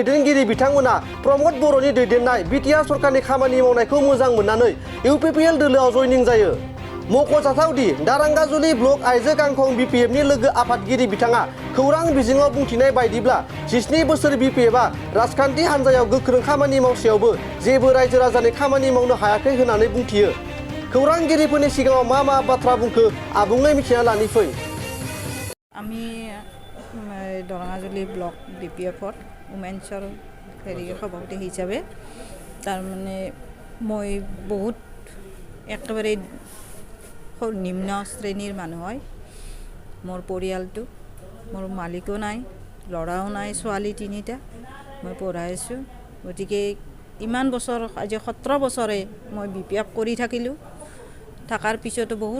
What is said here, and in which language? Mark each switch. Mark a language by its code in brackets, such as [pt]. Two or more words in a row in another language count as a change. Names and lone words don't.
[brx] दैदेनगिरि बिथांमोना प्रमद बर'नि दैदेननाय बिटिआर सरकारनि खामानि मावनायखौ मोजां मोननानै UPPL दोलोआव जयनिं जायो मख'जाथावदि दारांगाजुरि ब्लक आइजो गांखं BPF नि लोगो आफादगिरि बिथाङा खौरां बिजोङाव बुंथिनाय बायदिब्ला 17 बोसोर BPF आ राजखान्थि हान्जायाव गोख्रों खामानि मावसेयावबो जेबो रायजो राजानि खामानि मावनो हायाखै होननानै बुंथियो खौरांगिरिफोरनि सिगाङाव मा बाथ्रा बुंखो आबुङै मिथिना लानि फै [as] আমি দাৰাঙাজুলি ব্লক BPF-ৰ উমেন্সৰ সভাপতি হিচাপে তাৰমানে মই বহুত একেবাৰে নিম্ন শ্ৰেণীৰ মানুহ হয় মোৰ পৰিয়ালটো মোৰ মালিকো নাই ল'ৰাও নাই ছোৱালী তিনিটা মই পঢ়াই আছোঁ গতিকে ইমান বছৰ আজি 17 বছৰে মই BPF কৰি থাকিলোঁ থাকাৰ পিছতো বহুত